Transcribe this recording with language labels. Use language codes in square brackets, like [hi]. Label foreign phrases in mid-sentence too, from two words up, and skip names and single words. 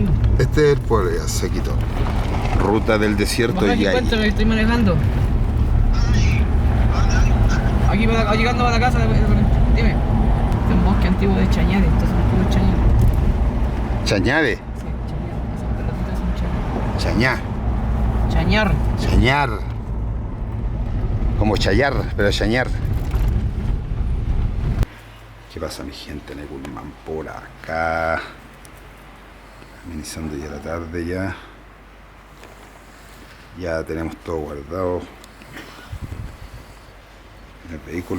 [es] Este es el pueblo ya, Sequitor. Ruta del desierto Baja y aquí, ahí. cuéntame que estoy manejando. Aquí llegando a la casa, dime. Es un bosque antiguo de Chañare, entonces un poco Chañare. Chañade. Sí, Chañare. Esos pelotitos son Chañá. Chañar. Chañar. Como chayar, pero chañar. ¿Qué pasa, mi gente? Neculman por acá. Amenizando ya la tarde ya. Ya tenemos todo guardado en el vehículo.